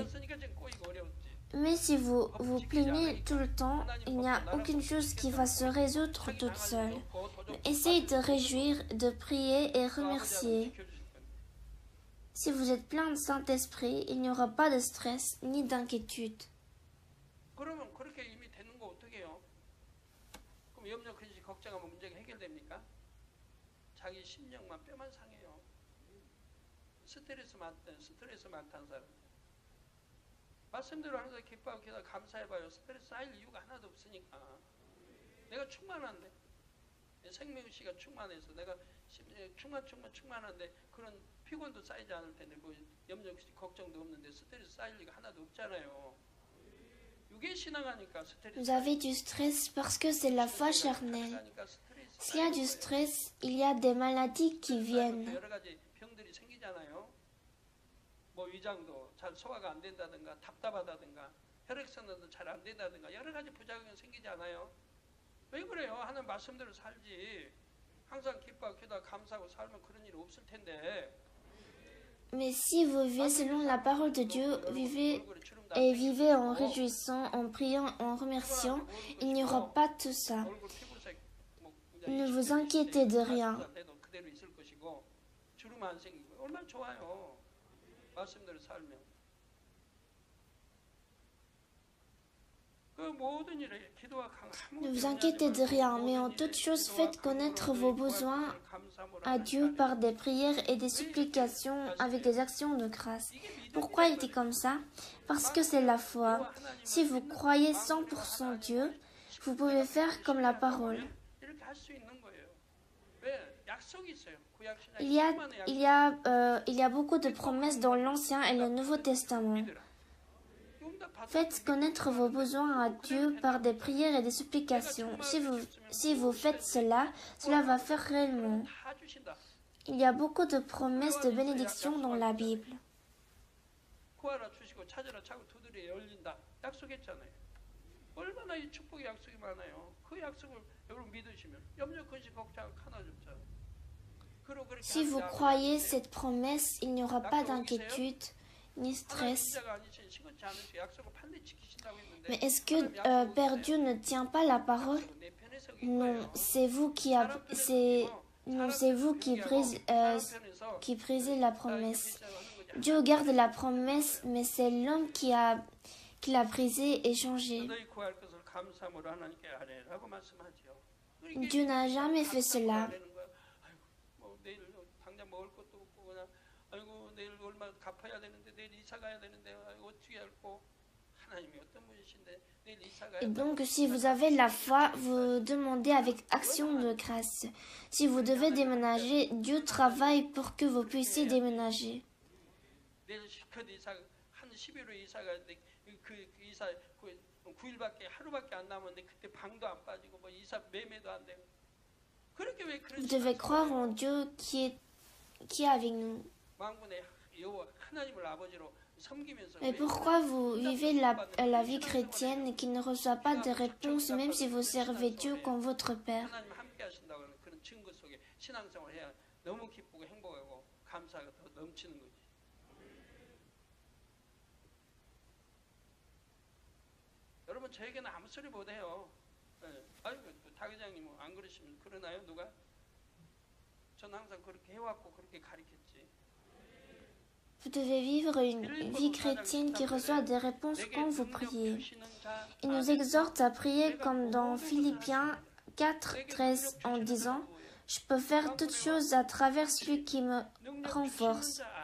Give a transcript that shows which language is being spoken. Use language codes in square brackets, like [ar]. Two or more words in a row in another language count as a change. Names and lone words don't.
[fr] Mais si vous vous plaignez tout le temps, il n'y a aucune chose qui va se résoudre toute seule. Essayez de réjouir, de prier et remercier. Si vous êtes plein de Saint-Esprit, il n'y aura pas de stress ni d'inquiétude. [ko] 말씀대로 항상 기뻐하고 기도하고 감사해봐요. 스트레스 쌓일 이유가 하나도 없으니까. 내가 충만한데 생명시가 충만해서 내가 충만한데 그런 피곤도 쌓이지 않을 텐데 뭐 염려 걱정도 없는데 스트레스 쌓일 리가 하나도 없잖아요. 육의 신앙하니까 스트레스. [fr] Vous avez du stress parce que c'est la foi charnelle. S'il y a du stress, il y a des maladies qui viennent. [ko] 여러 가지 병들이 생기잖아요. 뭐 위장도 잘 소화가 안 된다든가 답답하다든가 혈액순환도 잘 안 된다든가 여러 가지 부작용이 생기지 않아요? 왜 그래요? 하는 말씀대로 살지. 항상 기뻐하고 기도하고 감사하고 살면 그런 일이 없을 텐데 [fr] Mais si vous vivez selon la parole de Dieu, vivez et vivez en réjouissant, en priant, en remerciant, il n'y aura pas tout ça. [ko] 얼굴 피부색 뭐 [fr] Ne vous inquiétez de rien. [ko] 돼도 그대로 있을 것이고 주름 안 생기고 얼마나 좋아요. 말씀대로 살면 그 모든 일에 기도와 [fr] Ne vous inquiétez de rien, mais en toute chose faites connaître vos besoins à Dieu par des prières et des supplications avec des actions de grâce. Pourquoi il dit comme ça? Parce que c'est la foi. Si vous croyez 100% Dieu, vous pouvez faire comme la parole. [ko] 이렇게 할 수 있는 거예요. 왜? 약속이 있어요. 구약 신약 [fr] Il y a beaucoup de promesses dans l'Ancien et le Nouveau Testament. Faites connaître vos besoins à Dieu par des prières et des supplications. Si vous faites cela, cela va faire réellement. [ko] 다 주신다. [fr] Il y a beaucoup de promesses de bénédiction dans la Bible. [ko] 구하라 주시고 찾으라 찾고 두드려 열린다. 약속했잖아요. 얼마나 이 축복의 약속이 많아요. 그 약속을 여러분 믿으시면 염려 근심 걱정 하나도 없잖아요. 그리고 그렇게 [fr] Si vous croyez cette promesse, il n'y aura pas d'inquiétude ni stress. Mais est-ce que Père Dieu ne tient pas la parole? Non, c'est vous qui brisez la promesse. Dieu garde la promesse, mais c'est l'homme qui l'a brisée et changée. Dieu n'a jamais fait cela. [ko] 아이고 내일 얼마 갚아야 되는데 내일 이사 가야 되는데 어떻게 할고 하나님이 어떤 분이신데 내일 이사 가야 [fr] Et donc, si vous avez la foi, vous demandez avec action de grâce. Si vous devez déménager, Dieu travaille pour que vous puissiez déménager. [ko] 내일 그 이사 한 11월 이사 가는데 그 이사 9일밖에 하루밖에 안 남았는데 그때 방도 안 빠지고 뭐 이사 매매도 안 되고 그렇게 왜 그런 [fr] Vous devez croire en Dieu qui est avec nous. [ko] 만군의 여호와 하나님을 아버지로 섬기면서 [fr] Et pourquoi vous vivez la vie chrétienne qui ne reçoit pas de réponse même si vous servez Dieu comme votre Père? [ko] 하나님 함께 하신다고 하는 그런 증거 속에 신앙생활을 해야 너무 기쁘고 행복하고 감사가 더 넘치는 거지. 여러분 저에게는 아무 소리 못 해요. 아이고 박 회장님 안 그러시면 그러나요 누가? 전 항상 그렇게 해왔고 그렇게 가르쳤지. [fr] Vous devez vivre une vie chrétienne qui reçoit des réponses quand vous priez. Il nous exhorte à prier comme dans Philippiens 4:13 en disant « Je peux faire toutes choses à travers celui qui me renforce ».